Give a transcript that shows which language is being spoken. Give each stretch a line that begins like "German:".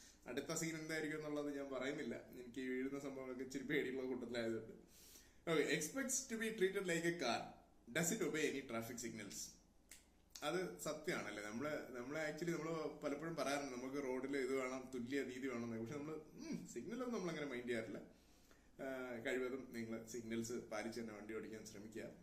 Malayalam: അടുത്ത സീൻ എന്തായിരിക്കും എന്നുള്ളത് ഞാൻ പറയുന്നില്ല. എനിക്ക് ഈ വീഴുന്ന സംഭവങ്ങളൊക്കെ ഇച്ചിരി പേടിയുള്ള കൂട്ടത്തിലായതുകൊണ്ട്.
English: Okay, expects to be treated like a car. Does it obey any traffic signals?
Malayalam: അത് സത്യമാണല്ലേ. നമ്മളെ ആക്ച്വലി നമ്മൾ പലപ്പോഴും പറയാറുണ്ട് നമുക്ക് റോഡിൽ ഇത് വേണം, തുല്യ നീതി വേണം. പക്ഷെ നമ്മൾ സിഗ്നലൊന്നും നമ്മളങ്ങനെ മൈൻഡ് ചെയ്യാറില്ല. കഴിവതും നിങ്ങൾ സിഗ്നൽസ് പാലിച്ച് തന്നെ വണ്ടി ഓടിക്കാൻ ശ്രമിക്കുക.